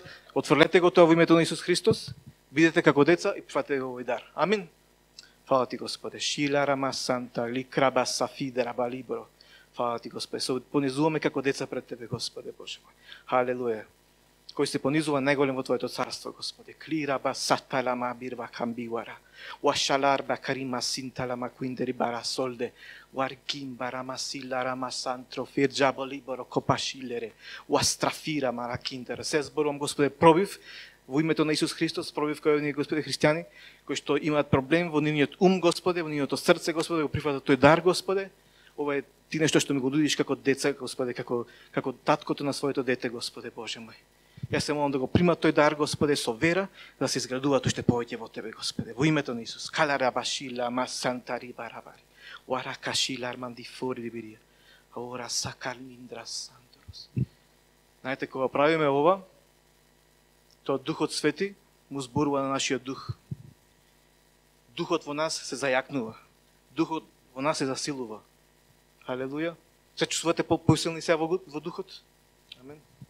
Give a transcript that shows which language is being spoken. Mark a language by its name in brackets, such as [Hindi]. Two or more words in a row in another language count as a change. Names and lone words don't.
[Macedonian] Отфрлете го тоа во името на Исус Христос. Бидете како деца и прифатете го овој дар. Амин. Фала ти, Господе. Шила рама санта, ли краба сафиде раба либро. Фала ти, Господе. Се понизуваме како деца пред Тебе, Господе Боже мој. Халелуја. Кој се понизува најголем во Твоето царство, Господе. Клираба саталама бирва камбивара. Уашаларба карима синталама куиндери бара солде. Уаргим барама силарама сантро фирджабо либоро копашилере. Уастрафира маракиндера. Се зборувам, Господе, пробив во името на Исус Христос, пробив кој оние, Господе, христијани, кои што имаат проблем во нивниот ум, Господе, во нивното срце, Господе, го прифатат тој дар, Господе. Ова е ти нешто што ми го нудиш како деца, Господе, како таткото на своето дете, Господе Боже мој. Јас се молам да го примат тој дар, Господе, со вера, да се изградуваат уште повеќе во Тебе, Господе. Во името на Исус. Каларабашила масантари барабари. Уаракашила арманди фори бирија. Ора сакар миндрас санторос. Знаете, кога правиме ова, тоа Духот Свети му зборува на нашиот дух. Духот во нас се зајакнува. Духот во нас се засилува. Халелуја. Се чувствувате посилни сега во духот? Амен.